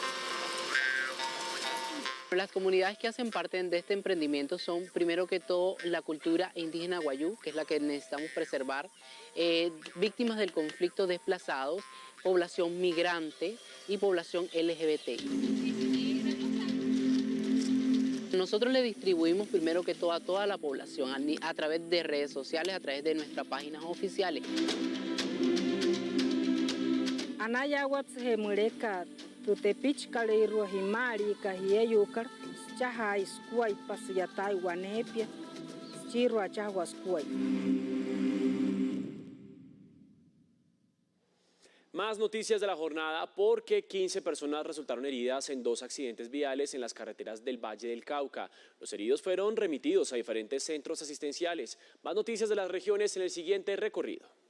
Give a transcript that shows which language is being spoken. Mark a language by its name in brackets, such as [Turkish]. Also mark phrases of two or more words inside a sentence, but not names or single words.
[Spanish] Las comunidades que hacen parte de este emprendimiento son, primero que todo, la cultura indígena guayú, que es la que necesitamos preservar, víctimas del conflicto desplazados, población migrante y población LGBT. Nosotros le distribuimos primero que todo a toda la población a través de redes sociales, a través de nuestras páginas oficiales. [Wayuu] Anayawat Hemureka, Tutepich Kaleiru Himari, Kahieyukar, Chaha Iskuay, Pasiatay, Guanepia, Chiro Achahuascuay. [Spanish] Más noticias de la jornada porque 15 personas resultaron heridas en 2 accidentes viales en las carreteras del Valle del Cauca. Los heridos fueron remitidos a diferentes centros asistenciales. Más noticias de las regiones en el siguiente recorrido.